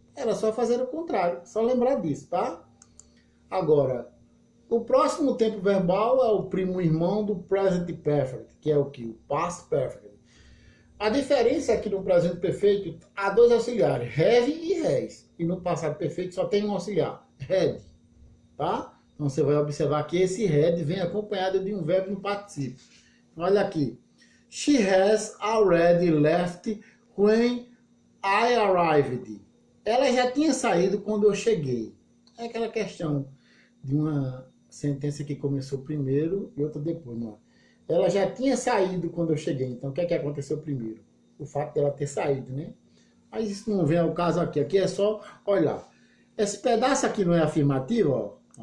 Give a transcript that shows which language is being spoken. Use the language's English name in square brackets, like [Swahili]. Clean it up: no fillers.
[Portuguese] Era só fazer o contrário, só lembrar disso, tá? Agora, o próximo tempo verbal é o primo irmão do present perfect, que é o que? O past perfect. A diferença é que no presente perfeito há dois auxiliares, have e has. E no passado perfeito só tem um auxiliar, had. Tá? Então você vai observar que esse had vem acompanhado de um verbo no particípio. Olha aqui. [English] She has already left when I arrived. [Portuguese] Ela já tinha saído quando eu cheguei. É aquela questão de uma sentença que começou primeiro e outra depois. Não é? Ela já tinha saído quando eu cheguei. Então, o que é que aconteceu primeiro? O fato dela ter saído, né? Mas isso não vem ao caso aqui. Aqui é só, olha, esse pedaço aqui não é afirmativo, ó.